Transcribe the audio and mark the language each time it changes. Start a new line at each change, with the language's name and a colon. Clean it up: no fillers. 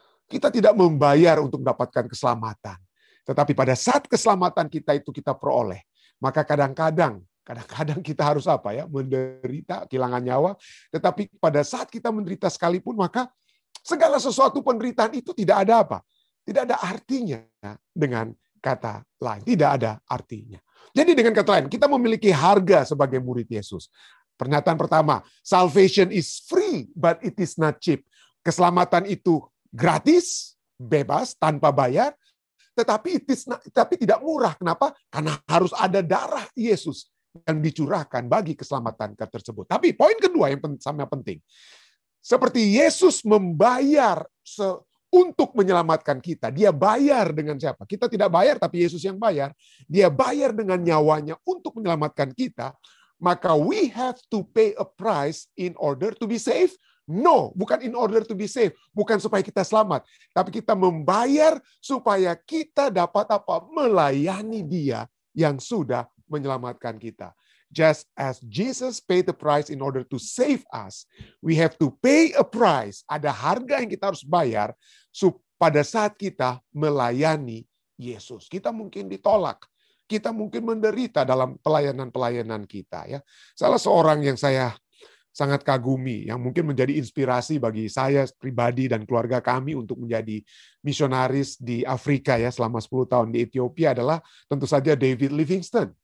Indonesian: Kita tidak membayar untuk mendapatkan keselamatan. Tetapi pada saat keselamatan kita itu kita peroleh, maka kadang-kadang kita harus apa ya, menderita, kehilangan nyawa. Tetapi pada saat kita menderita sekalipun, maka segala sesuatu penderitaan itu tidak ada apa? Tidak ada artinya dengan kata lain. Tidak ada artinya. Jadi dengan kata lain, kita memiliki harga sebagai murid Yesus. Pernyataan pertama,
English: salvation is free, but it is not cheap.
Indonesian: Keselamatan itu gratis, bebas, tanpa bayar, tetapi tidak murah. Kenapa? Karena harus ada darah Yesus yang dicurahkan bagi keselamatan tersebut. Tapi poin kedua yang sangat penting. Seperti Yesus membayar untuk menyelamatkan kita. Dia bayar dengan siapa? Kita tidak bayar, tapi Yesus yang bayar. Dia bayar dengan nyawanya untuk menyelamatkan kita.
English: Maka we have to pay a price in order to be saved. No, bukan in order to be saved.
Indonesian: Bukan supaya kita selamat. Tapi kita membayar supaya kita dapat apa? Melayani Dia yang sudah menyelamatkan kita.
English: Just as Jesus paid the price in order to save us, we have to pay a price.
Indonesian: Ada harga yang kita harus bayar pada saat kita melayani Yesus. Kita mungkin ditolak, kita mungkin menderita dalam pelayanan-pelayanan kita. Ya, salah seorang yang saya sangat kagumi, yang mungkin menjadi inspirasi bagi saya pribadi dan keluarga kami untuk menjadi misionaris di Afrika ya selama 10 tahun di Ethiopia adalah tentu saja David Livingstone.